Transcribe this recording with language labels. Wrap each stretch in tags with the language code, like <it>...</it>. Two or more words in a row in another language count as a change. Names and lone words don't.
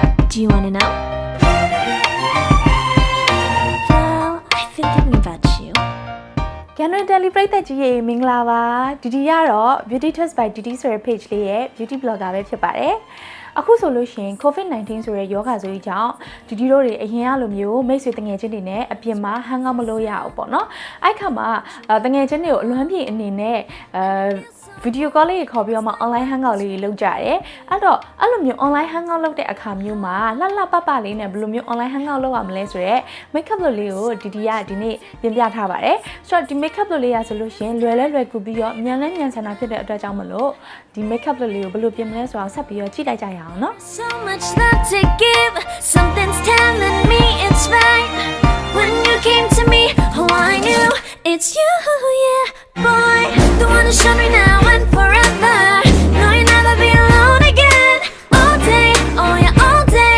<en>Do you want to know? Well, I've been thinking about you. Can we celebrate that you Minglava? Did you know</en> <my>Beauty Tips by Didi sur page လေးရဲ့</my> <en>beauty blogger</en> <my>ပဲဖြစ်ပါတယ်။အခုဆိုလို့ရှိရင် COVID-19 ဆိုတဲ့ယောဂဆိုကြီးကြောင့်ဒီတို့တွေအရင်ကလိုမျိုး မိတ်ဆွေတငယ်ချင်းတွေနဲ့အပြင်မှာ</my> <en>hang out</en> <my>မလုပ်ရအောင်ပေါ့နော်။အဲ့ခါမှာတငယ်ချင်းတွေကိုအလွမ်းပြေအနေနဲ့</my> <en>video call</en> <my>လေးခေါ်ပြီးတော့မှ</my> <en>online hangout</en> <my>လေးလုပ်ကြတယ်။အဲ့တော့အဲ့လိုမျိုး</my> <en>online hangout</en> <my>လုပ်တဲ့အခါမျိုးမှာလှလှပပလေးနဲ့ဘယ်လိုမျိုး</my> <en>online hangout</en> <my>လုပ်ရမလဲဆိုတော့ makeup လုပ်လေးကိုဒီနေ့ပြင်ပြထားပါတယ်။ဆိုတော့ဒီ makeup လုပ်လေးရဆိုလို့ရှိရင်လွယ်ကူပြီးတော့မြန်ဆန်တာဖြစ်တဲ့အတွက်ကြောင့်မလို့ဒီ makeup လုပ်လေးကိုဘယ်လိုပြင်မလဲဆိုတာဆက်ပြီးတော့ကြည့်လိုက်ကြရအောင်နော်</my> <en>So much love to give, something's telling me it's right. When you came to me, oh I knew it's you, yeah, boy. The one to show me now and forever. No, you'll never be alone again. All day, oh yeah, all day.</en>